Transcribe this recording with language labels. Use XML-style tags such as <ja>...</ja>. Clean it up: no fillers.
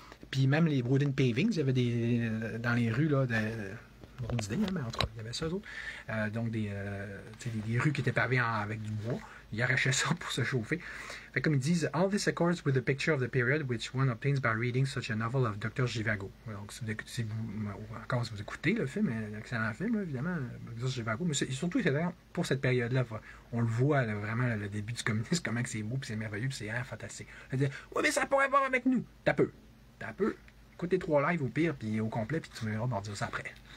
<fr>Puis même les</fr> <en>wooden pavings,</en> <fr>il y avait dans les rues, là, drôle d'idée, hein, mais en tout cas, il y avait ça, autres. Donc des rues qui étaient pavées avec du bois. Ils arrachaient ça pour se chauffer. Fait comme ils disent,</fr> <en>all this accords with the picture of the period which one obtains by reading such a novel of Dr. Zhivago.</en> <fr>Donc, encore si vous écoutez le film, un excellent film, là, évidemment, Dr. Zhivago, mais surtout pour cette période-là, on le voit là, vraiment le début du communisme, comment c'est beau, puis c'est merveilleux, puis c'est fantastique. On dit, ouais, mais ça pourrait voir avec nous. T'as peu. Écoute tes 3 lives au pire, puis au complet, puis tu verras, on va dire ça après.</fr>